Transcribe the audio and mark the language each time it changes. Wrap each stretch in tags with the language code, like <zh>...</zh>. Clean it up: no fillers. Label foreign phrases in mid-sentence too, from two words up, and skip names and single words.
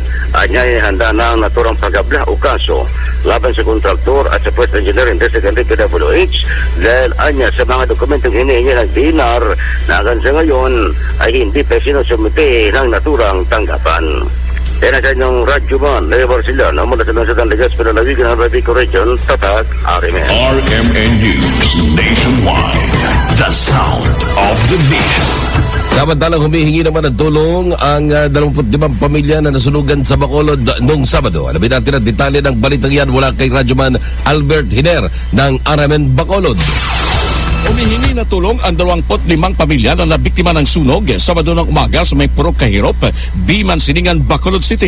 <tl>Anya ay handa na ang naturang pagabla o kaso laban sa kontraktor at sa First Engineering District and DPWH dahil anya sa mga dokumentong hinihingi ng DNR na hanggang sa ngayon ay hindi pa sinusumite ng naturang tanggapan. Yan ang kanyang Radyoman Leo Barciliano mula sa Lansadan Legazpi na Lawigan ng Rabico Region, Tatak, RMN.</tl> <en>RMN News, nationwide, the sound of the nation.</en> <tl>Samantalang humihingi naman ng tulong ang 25 pamilya na nasunugan sa Bacolod noong Sabado. Alamin natin ang detalye ng balitang yan mula kay Radyoman Albert Hiner ng RMN Bacolod. Humihingi na tulong ang 25 pamilya na nabiktima ng sunog Sabado ng umaga sa may Purok Kahirop, Biman, Siningan, Bacolod City.</tl>